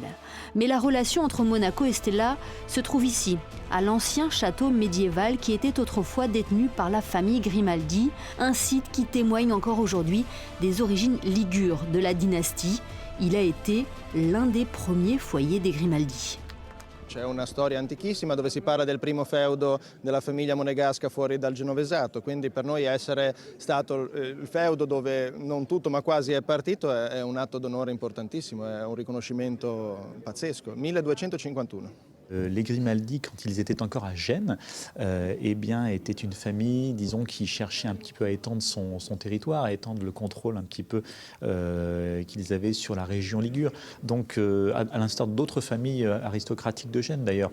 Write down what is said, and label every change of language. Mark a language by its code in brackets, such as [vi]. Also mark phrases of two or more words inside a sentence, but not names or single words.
[fr] Mais la relation entre Monaco et Stella se trouve ici, à l'ancien château médiéval qui était autrefois détenu par la famille Grimaldi, un site qui témoigne encore aujourd'hui des origines ligures de la dynastie. Il a été l'un des premiers foyers des Grimaldi. [it] C'è una storia antichissima dove si parla del primo feudo della famiglia monegasca fuori dal Genovesato, quindi per noi essere stato il feudo dove non tutto ma quasi è partito è un atto d'onore importantissimo, è un riconoscimento pazzesco. [fr] 1251. Les Grimaldi, quand ils étaient encore à Gênes, étaient une famille, disons, qui cherchait un petit peu à étendre son territoire, à étendre le contrôle un petit peu qu'ils avaient sur la région Ligure. Donc, à l'instar d'autres familles aristocratiques de Gênes, d'ailleurs.